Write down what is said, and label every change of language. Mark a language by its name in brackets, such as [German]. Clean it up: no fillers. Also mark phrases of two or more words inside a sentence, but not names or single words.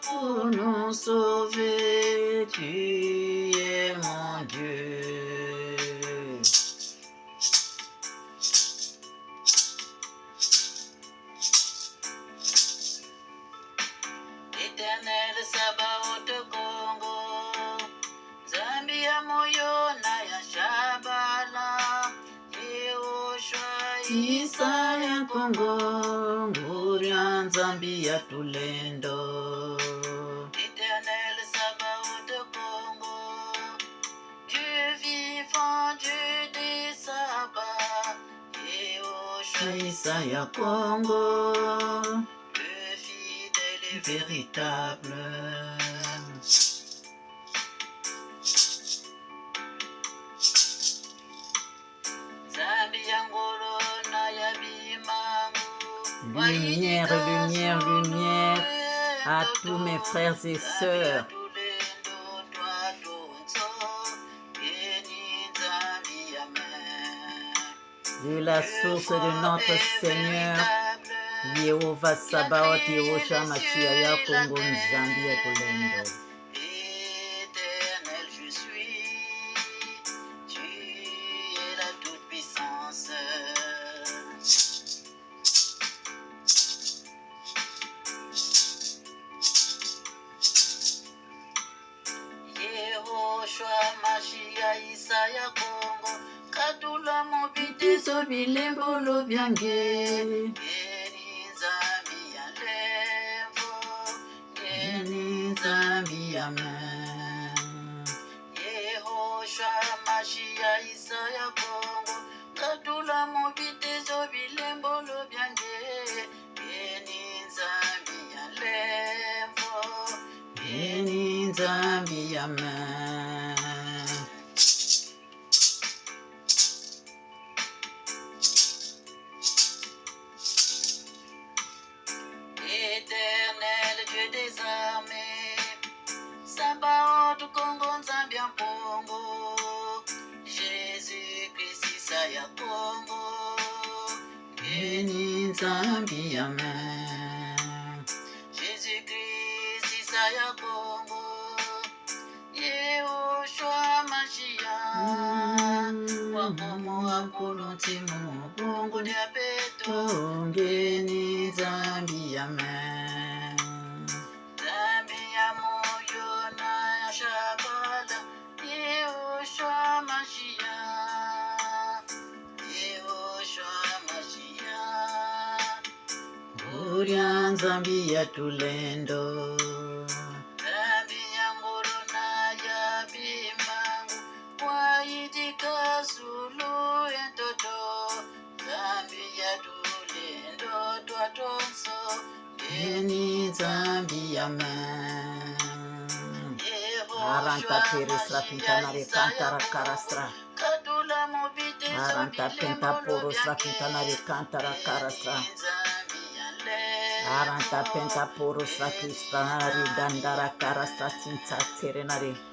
[French] pour nous sauver, tu es mon Dieu. [Kongo] Éternel Sabaoth Congo, Zambia moyo na ya Shabala, Yehoshua Isaya Congo, Nguria Nzambi ya tulendo. [French] Éternel Sabaoth Congo, Dieu vivant, Dieu des sabbats, Yehoshua Isaya Congo, le fidèle et véritable. [Kongo] Zambia ngolo na ya bimangu, [French] Lumière, lumière, lumière à tous mes frères et sœurs. De la source de notre Seigneur, Yehova Sabaoth, Yehoshua Mashiach, [Kongo] ya Congo, Nzambi ya tulendo. [French] Éternel, je suis, tu es la toute-puissance. [Kongo] Yehoshua Mashiach Isaya Congo, Katula Mobiti Bitiso bilembolo byange, Yeni Nzambi ya lembo, Yeni Nzambi, Amen. Yehoshua Mashiach Isaya Congo, Katula Mobiti Bilembolo byange Yeni Nzambi ya lembo, Yeni Nzambi, Amen. [French] Éternel Dieu des armées, Sabaoth Congo Zambia Congo, Jésus-Christ Isaya Congo, [Kongo] Yeni Nzambi, Amen. Jésus-Christ Isaya Congo, Yehoshua Mashiach, Wakomo Akuluti Mubungu Diabeto, Ngeni Nzambi, Amen. Zambia moyo na ya Shabala, Yehoshua Mashiach, Yehoshua Mashiach, Nguria Nzambi ya tulendo. Zambia ngolo na ya bimangu, waitika Zulu entoto, Zambia tulendo twatonso, Yeni Nzambi, Amen. Aranta perisra pintanare cantara carastra. Kadula mobite Aranta penta porosra pintanare cantara carastra. Aranta penta porosra cristanari gandara carastra cinta serenari.